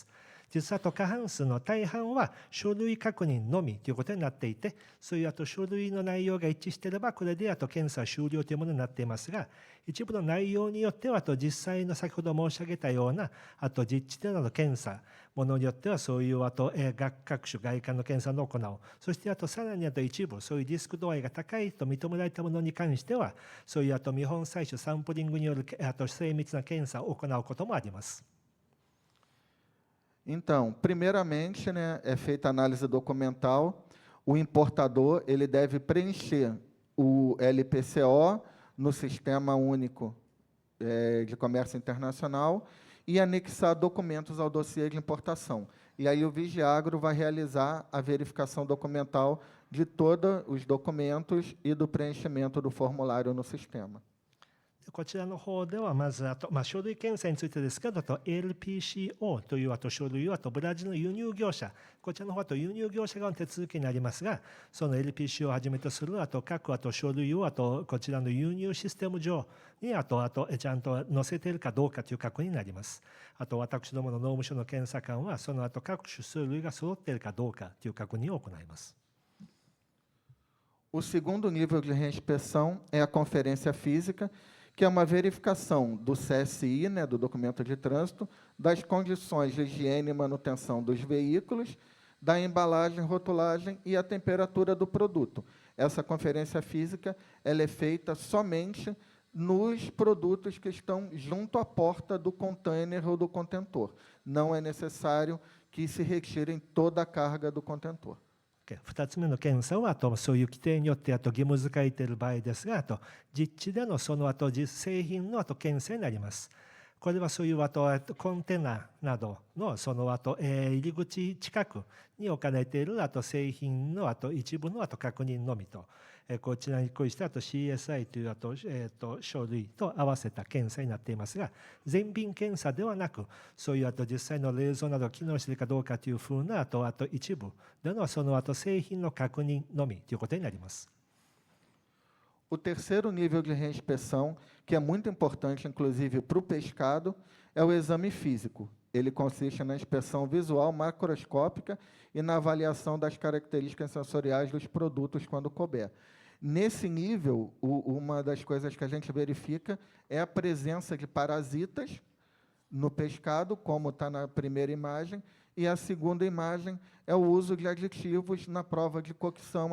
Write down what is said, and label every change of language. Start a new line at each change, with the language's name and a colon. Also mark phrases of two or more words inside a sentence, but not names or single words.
Japanese: 実は過半数の大半は書類確認のみということになっていて、そういう書類の内容が一致していれば、これで検査終了というものになっていますが、一部の内容によっては実際の先ほど申し上げたような実地での検査、ものによってはそういう各種外観の検査の行う、そしてさらに一部そういうリスク度合いが高いと認められたものに関しては、そういう見本採取サンプリングによる精密な検査を行うこともあります。
Portuguese: Então, primeiramente, né, é feita a análise documental. O importador ele deve preencher o LPCO no Sistema Único de Comércio Internacional e anexar documentos ao dossiê de importação. E aí o Vigiagro vai realizar a verificação documental de todos os documentos e do preenchimento do formulário no sistema.
Japanese: こちらの方ではまず書類検査についてですけど、LPCO という書類をブラジルの輸入業者、こちらの方輸入業者側の手続きになりますが、その LPCO をはじめとする各書類をこちらの輸入システム上にちゃんと載せているかどうかという確認になります。私どもの農務省の検査官はその各種書類が揃っているかどうかという確認を行います。
Portuguese: O segundo nível de reinspeção é a conferência física, que é uma verificação do CSI, né, do documento de trânsito, das condições de higiene e manutenção dos veículos, da embalagem, rotulagem e a temperatura do produto. Essa conferência física ela é feita somente nos produtos que estão junto à porta do container ou do contentor. Não é necessário que se retirem toda a carga do contentor.
Japanese: 2 つ目の検査はそういう規定によって義務付いている場合ですが、実地でのその製品の検査になります。これはそういうコンテナなどのその入り口近くに置かれている製品の一部の確認のみと、こちらにこうして CSI という書類と合わせた検査になっていますが、全便検査ではなく、そういう実際の冷蔵などが機能しているかどうかというふうな一部でのその製品の確認のみということになります。
Portuguese: O terceiro nível de reinspeção, que é muito importante, inclusive, para o pescado, é o exame físico. Ele consiste na inspeção visual macroscópica e na avaliação das características sensoriais dos produtos quando couber. Nesse nível, uma das coisas que a gente verifica é a presença de parasitas no pescado, como está na primeira imagem, e a segunda imagem é o uso de aditivos na prova de cocção.